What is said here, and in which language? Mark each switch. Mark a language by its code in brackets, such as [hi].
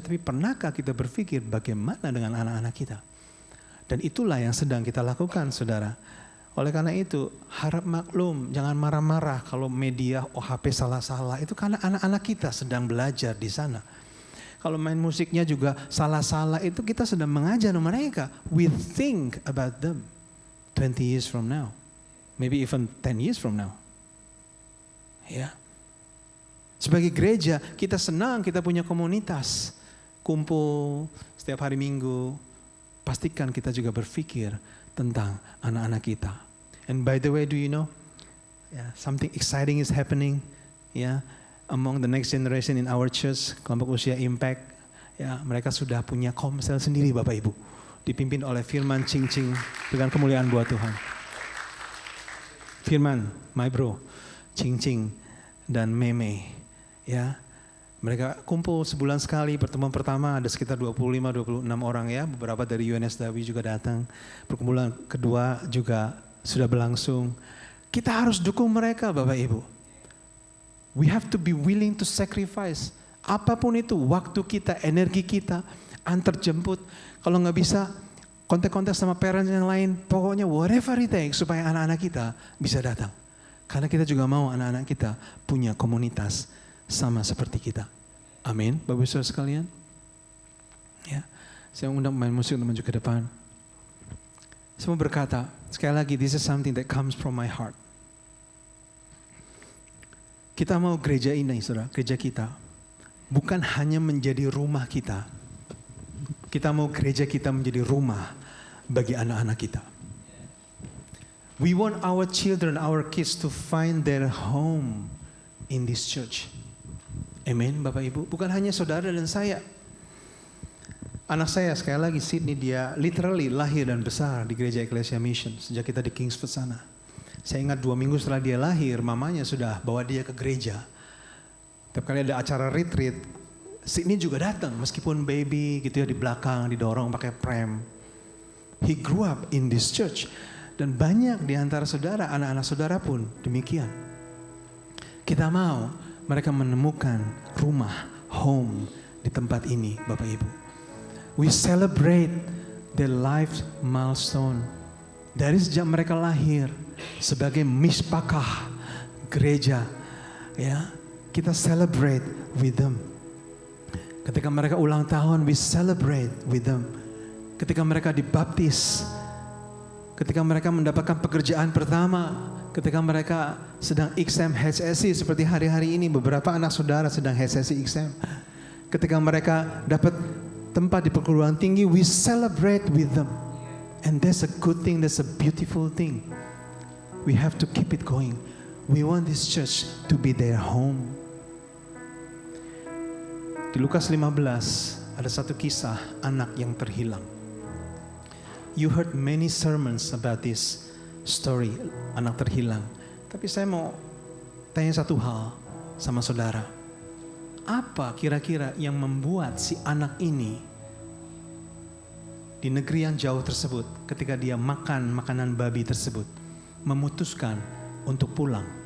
[id] Tapi pernahkah kita berpikir bagaimana dengan anak-anak kita? Dan itulah yang sedang kita lakukan, saudara. Oleh karena itu, harap maklum, jangan marah-marah kalau media OHP salah-salah. Itu karena anak-anak kita sedang belajar di sana. Kalau main musiknya juga salah-salah, itu kita sedang mengajar mereka. [en] We think about them 20 years from now. Maybe even 10 years from now. [id] Ya. Sebagai gereja, kita senang kita punya komunitas. Kumpul setiap hari Minggu. Pastikan kita juga berpikir tentang anak-anak kita. [en] And by the way, do you know, something exciting is happening, among the next generation in our church, [id] kelompok usia [en] Impact. [id] Ya, mereka sudah punya komsel sendiri, Bapak Ibu, dipimpin oleh Firman Ching Ching dengan kemuliaan buat Tuhan. Firman, [en] my bro, [id] Ching Ching dan Meme, ya. Mereka kumpul sebulan sekali, pertemuan pertama ada sekitar 25-26 orang ya, beberapa dari UNSW juga datang. Perkumpulan kedua juga sudah berlangsung. Kita harus dukung mereka, Bapak Ibu. [en] We have to be willing to sacrifice. [id] Apapun itu, waktu kita, energi kita, antar jemput. Kalau nggak bisa, kontak-kontak sama parents yang lain, pokoknya [en] whatever it takes [id] supaya anak-anak kita bisa datang. Karena kita juga mau anak-anak kita punya komunitas sama seperti kita. Amin, Bapak Saudara sekalian. Ya, saya undang pemain musik untuk maju ke depan. Saya mau berkata, sekali lagi, [en] this is something that comes from my heart. [id] Kita mau gereja ini, saudara, gereja kita, bukan hanya menjadi rumah kita. Kita mau gereja kita menjadi rumah bagi anak-anak kita. [en] We want our children, our kids to find their home in this church. [id] Amen, Bapak Ibu. Bukan hanya saudara dan saya. Anak saya sekali lagi, Sydney, dia literally lahir dan besar di gereja Ecclesia Mission sejak kita di Kingsford sana. Saya ingat 2 minggu setelah dia lahir, mamanya sudah bawa dia ke gereja. Tiap kali ada acara retreat, Sydney juga datang meskipun baby gitu ya, di belakang didorong pakai pram. [en] He grew up in this church. [id] Dan banyak di antara saudara, anak-anak saudara pun demikian. Kita mau mereka menemukan rumah, home di tempat ini, Bapak Ibu. [en] We celebrate their life milestone. [id] Dari sejak mereka lahir sebagai mispakah gereja, ya, kita [en] celebrate with them. [id] Ketika mereka ulang tahun, [en] we celebrate with them. [id] Ketika mereka dibaptis, ketika mereka mendapatkan pekerjaan pertama, ketika mereka sedang exam HSC seperti hari-hari ini, beberapa anak saudara sedang HSC exam. Ketika mereka dapat tempat di perguruan tinggi, [en] we celebrate with them. And that's a good thing, that's a beautiful thing. We have to keep it going. We want this church to be their home. [id] Di Lukas 15 ada satu kisah anak yang terhilang. [en] You heard many sermons about this story, [id] anak terhilang. Tapi saya mau tanya satu hal sama saudara. Apa kira-kira yang membuat si anak ini di negeri yang jauh tersebut, ketika dia makan makanan babi tersebut, memutuskan untuk pulang?